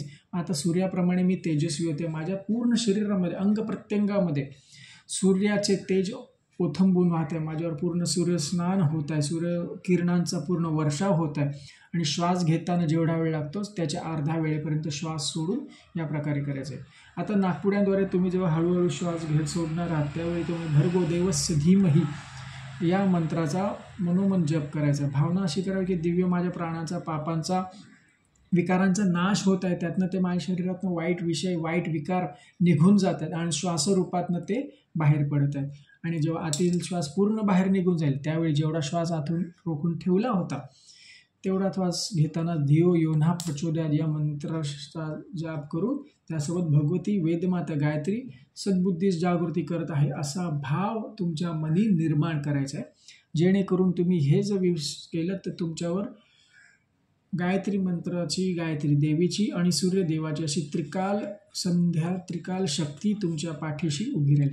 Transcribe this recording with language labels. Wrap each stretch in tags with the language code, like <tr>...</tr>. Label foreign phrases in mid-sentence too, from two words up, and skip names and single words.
<mr>आता सूर्याप्रमाणे मी तेजस्वी होते. माझ्या पूर्ण शरीरामध्ये अंग प्रत्यंगामध्ये सूर्याचे तेज ओथंबून वाहत आहे. माझ्यावर पूर्ण सूर्यस्नान होत आहे. सूर्यकिरणांचा पूर्ण वर्षाव होत आहे आणि श्वास घेताना जेवढा वेळ लागतो त्याच्या अर्धा वेळेपर्यंत श्वास सोडून या प्रकारे करायचं आहे. आता नाकपुड्यांद्वारे तुम्ही जेव्हा हळूहळू श्वास घेत सोडणार आहात त्यावेळी तुम्ही</mr> <sa>भर्गो देवस्य धीमहि</sa> <mr>या मंत्राचा मनोमन जप करायचा. भावना अशी करावी की दिव्य माझ्या प्राणाचा पापांचा विकारांचा नाश होत आहे. त्यातनं ते माझ्या शरीरातनं वाईट विषय वाईट विकार निघून जात आहेत आणि श्वासरूपातनं ते बाहेर पडत आहेत. आणि जेव्हा आतील श्वास पूर्ण बाहेर निघून जाईल त्यावेळी जेवढा श्वास आतून रोखून ठेवला होता तेवढा श्वास घेताना</mr> <sa>धियो योन्हा प्रचोदयात</sa> <mr>या मंत्राचा जाप करून त्यासोबत भगवती वेदमाता गायत्री सद्बुद्धीस जागृती करत आहे असा भाव तुमच्या मनी निर्माण करायचा आहे. जेणेकरून तुम्ही हे जर केलं तर तुमच्यावर गायत्री मंत्राची गायत्री देवीची आणि सूर्यदेवाची अशी त्रिकाल शक्ती तुमच्या पाठीशी उभी राहील.</mr>